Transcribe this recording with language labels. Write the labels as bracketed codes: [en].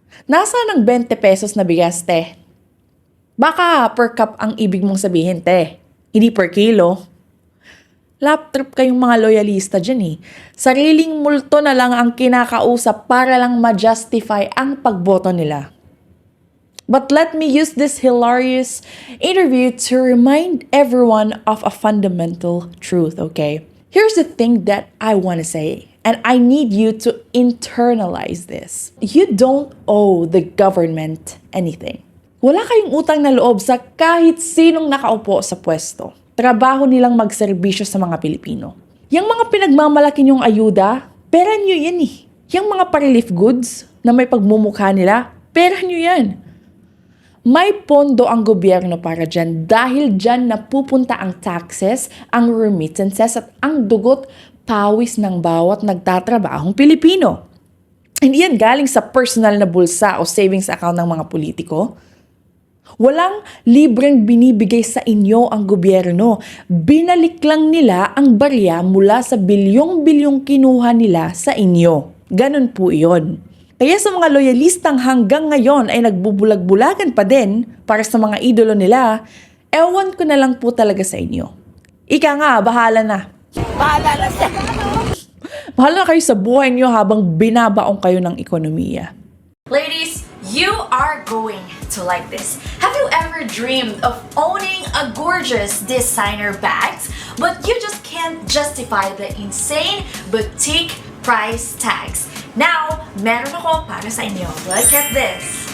[tl] Nasaan ang 20 pesos na bigas, te? Baka per cup ang ibig mong sabihin, te. Hindi per kilo. Lap trip kayong mga loyalista dyan Sariling multo na lang ang kinakausap para lang ma-justify ang pagboto nila. [en] But let me use this hilarious interview to remind everyone of a fundamental truth, okay? Here's the thing that I want to say, and I need you to internalize this. You don't owe the government anything. [tl] Wala kayong utang na loob sa kahit sinong nakaupo sa pwesto. Trabaho nilang magserbisyo sa mga Pilipino. Yang mga pinagmamalaki niyong ayuda, pera niyo yan Yang mga pa-relief goods na may pagmumukha nila, pera niyo yan. May pondo ang gobyerno para dyan dahil dyan napupunta ang taxes, ang remittances at ang dugot pawis ng bawat nagtatrabahong Pilipino. Hindi yan galing sa personal na bulsa o savings account ng mga politiko. Walang libreng binibigay sa inyo ang gobyerno. Binalik lang nila ang barya mula sa bilyong-bilyong kinuha nila sa inyo. Ganon po iyon. Kaya sa mga loyalistang hanggang ngayon ay nagbubulag-bulagan pa din para sa mga idolo nila, ewan ko na lang po talaga sa inyo. Ika nga, bahala na. Bahala na siya. Bahala na kayo sa buhay niyo habang binabaong kayo ng ekonomiya. [en] Ladies, you are going to like this. Have you ever dreamed of owning a gorgeous designer bags, but you just can't justify the insane boutique price tags? [tl] Now, meron ako para sa inyo. [en] Look at this.